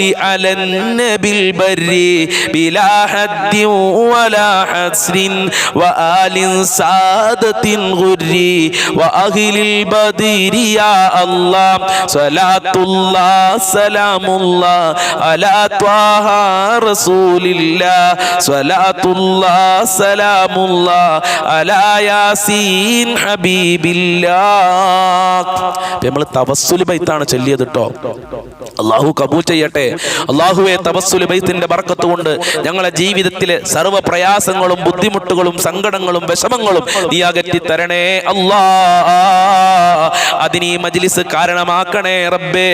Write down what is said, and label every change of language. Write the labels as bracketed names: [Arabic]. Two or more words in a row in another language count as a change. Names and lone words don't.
[Arabic] على النبي البر بلا حد ولا حسر وآل سادة غر وأهل البدر يا الله صلاة الله سلام الله على طه رسول الله صلاة الله سلام الله على ياسين حبيب الله. [Malayalam] നമ്മൾ തവസ്സുൽ ബൈത്താണ് ചൊല്ലിയത് കേട്ടോ. അള്ളാഹു കബൂൽ ചെയ്യട്ടെ. അള്ളാഹുവെ, തവസ്സുൽ ബൈത്തിന്റെ ബർക്കത്ത് കൊണ്ട് ഞങ്ങളെ ജീവിതത്തിലെ സർവ്വ പ്രയാസങ്ങളും ബുദ്ധിമുട്ടുകളും സങ്കടങ്ങളും വിഷമങ്ങളും നീ അകറ്റി തരണേ അല്ലാ. അതിന് ഈ മജ്ലിസ് കാരണമാക്കണേ റബ്ബേ.